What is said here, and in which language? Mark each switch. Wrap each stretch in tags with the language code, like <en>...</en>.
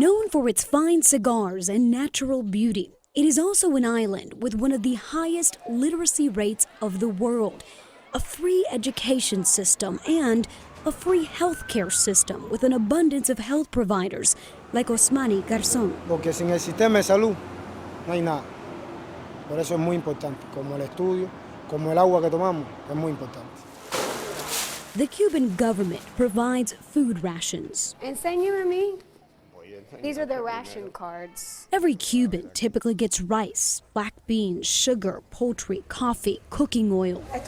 <en>Known for its fine cigars and natural beauty, it is also an island with one of the highest literacy rates of the world, a free education system, and a free healthcare system with an abundance of health providers like Osmani Garzón.</en> <es>Porque sin el sistema de salud no hay nada. Por eso es muy importante, como el estudio, como el agua que tomamos, es muy importante.</es> <en>The Cuban government provides food rations.</en> <es>Enséñame a mí.</es> <en>These are their ration cards. Every Cuban typically gets rice, black beans, sugar, poultry, coffee, cooking oil.</en>